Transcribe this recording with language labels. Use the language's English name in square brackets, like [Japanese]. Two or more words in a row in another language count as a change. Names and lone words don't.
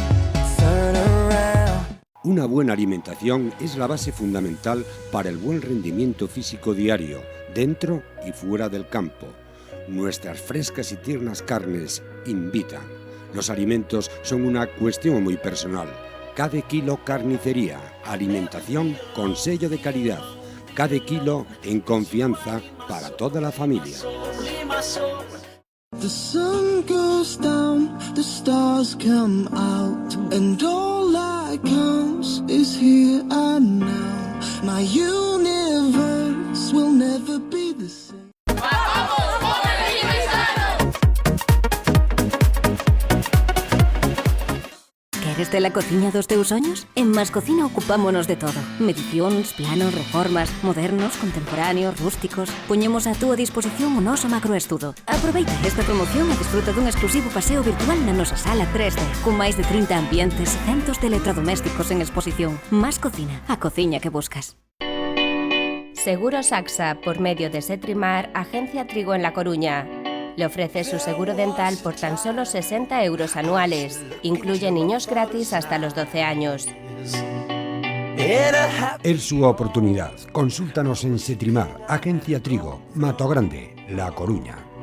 [Spanish] Una buena alimentación es la base fundamental para el buen rendimiento físico diario, dentro y fuera del campo. Nuestras frescas y tiernas carnes invitan. Los alimentos son una cuestión muy personal. Cada kilo carnicería, alimentación con sello de calidad. Cada kilo en confianza para toda la familia. [English] The sun goes down, the stars come out, and all that counts is here and now. My universe will never be the same. [Galician] Queres ter a cociña dos teus soños? En Mascocina ocupámonos de todo. Medicións, planos, reformas, modernos, contemporáneos, rústicos. Poñemos a túa disposición o noso macroestudo. Aproveita esta promoción e disfruta dun exclusivo paseo virtual na nosa sala 3D, con máis de 30 ambientes e centos de electrodomésticos en exposición. Mascocina, a cociña que buscas. [Spanish] Seguros AXA, por medio de Setrimar, Agencia Trigo en La Coruña. Le ofrece su seguro dental por tan solo 60 euros anuales. Incluye niños gratis hasta los 12 años. Es su oportunidad. Consúltanos en Setrimar, Agencia Trigo, Mato Grande, La Coruña.